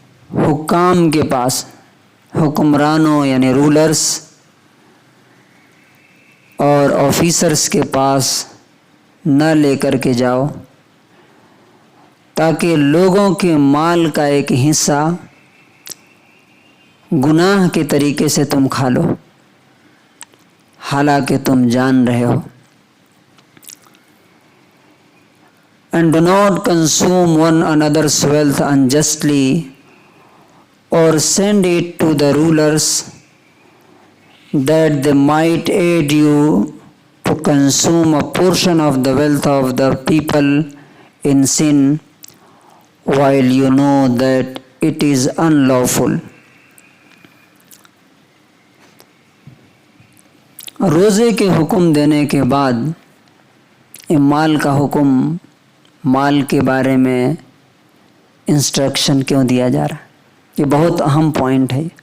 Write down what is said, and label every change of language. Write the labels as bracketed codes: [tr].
[ur] حکام کے پاس، حکمرانوں یعنی رولرز اور آفیسرز کے پاس نہ لے کر کے جاؤ تاکہ لوگوں کے مال کا ایک حصہ گناہ کے طریقے سے تم کھا لو حالانکہ تم جان رہے ہو. [en] And do not consume one another's wealth unjustly or send it to the rulers that they might aid you to consume a portion of the wealth of the people in sin while you know that it is unlawful. [ur] روزے کے حکم دینے کے بعد مال کا حکم، مال کے بارے میں انسٹرکشن کیوں دیا جا رہا ہے؟ یہ بہت اہم پوائنٹ ہے.